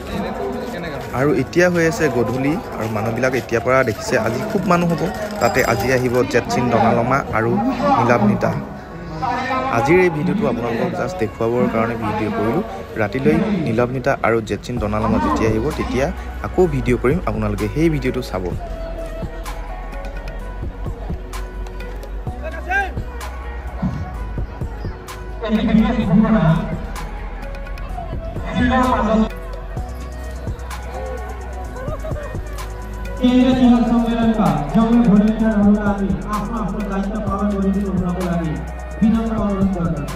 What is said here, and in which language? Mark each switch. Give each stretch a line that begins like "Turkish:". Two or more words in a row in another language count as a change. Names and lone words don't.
Assamese: আৰু এতিয়া হৈ আছে গধূলি আৰু মানুহবিলাক এতিয়াৰ পৰা দেখিছে আজি খুব মানুহ হ'ব। তাতে আজি আহিব জেটচিন ডনালমা আৰু নীলাভনীতা। আজিৰ এই ভিডিঅ'টো আপোনালোকক জাষ্ট দেখুৱাবৰ কাৰণে ভিডিঅ' কৰিলোঁ। ৰাতিলৈ নীলাভনীতা আৰু জেটচিন ডনালমা যেতিয়া আহিব তেতিয়া আকৌ ভিডিঅ' কৰিম, আপোনালোকে সেই ভিডিঅ'টো চাব।
Nepali: केन्द्रीय तिहार सम्मेलनका जम्मै भोलिन्टियरहरूलाई हामी आफ्नो आफ्नो दायित्व पालन गरिदिनु हुनको लागि विनम्र अनुरोध गर्दछु।